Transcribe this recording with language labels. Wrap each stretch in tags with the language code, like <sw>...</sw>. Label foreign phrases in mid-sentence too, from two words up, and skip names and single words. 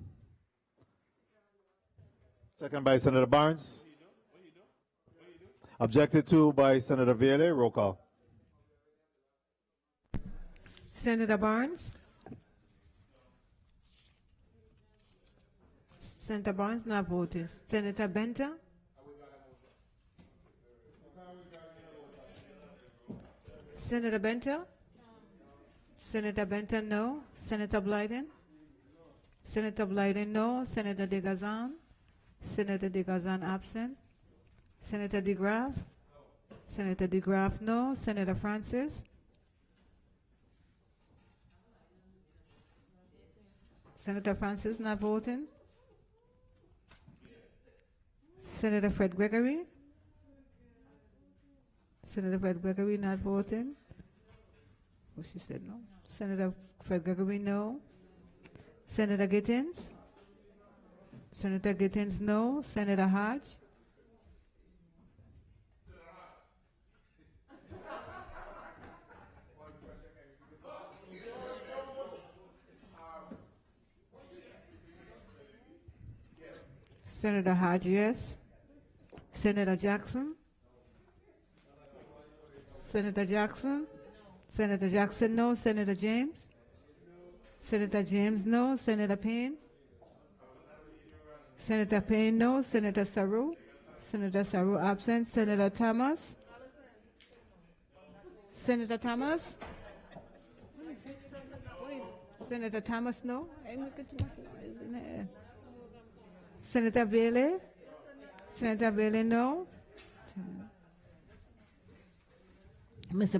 <en>Seconded by Senator Barnes. Objected to by Senator Viale. Roll call. Senator Barnes? Senator Barnes not voting. Senator Benter? Senator Benter? Senator Benter, no. Senator Blyden? Senator Blyden, no. Senator DeGazan? Senator DeGazan absent. Senator DeGraff? Senator DeGraff, no. Senator Francis? Senator Francis not voting. Senator Fred Gregory? Senator Fred Gregory not voting. Oh, she said no. Senator Fred Gregory, no. Senator Gittins? Senator Gittins, no. Senator Hodge? Senator Hodge, yes. Senator Jackson? Senator Jackson? Senator Jackson, no. Senator James? Senator James, no. Senator Payne? Senator Payne, no. Senator Saru? Senator Saru absent. Senator Thomas? Senator Thomas? Senator Thomas, no. Senator Bailey? Senator Bailey, no. Mr.</en>